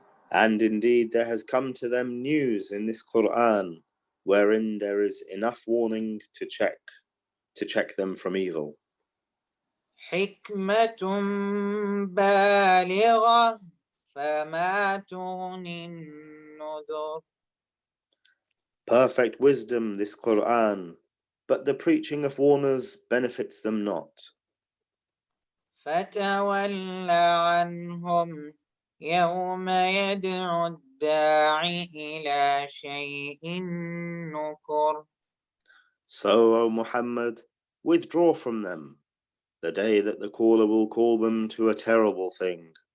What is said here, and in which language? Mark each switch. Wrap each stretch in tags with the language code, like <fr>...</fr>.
<en>And indeed there has come to them news in this Quran, wherein there is enough warning to check them from evil.</en> <ar>حكمة بالغة فما تغني النذر.</ar> <en>Perfect wisdom, this Quran, but the preaching of warners benefits them not.</en> <ar>فتول عنهم يوم يدعو الداعي إلى شيء نكر.</ar> <en>So, O Muhammad, withdraw from them, the day that the caller will call them to a terrible thing.</en>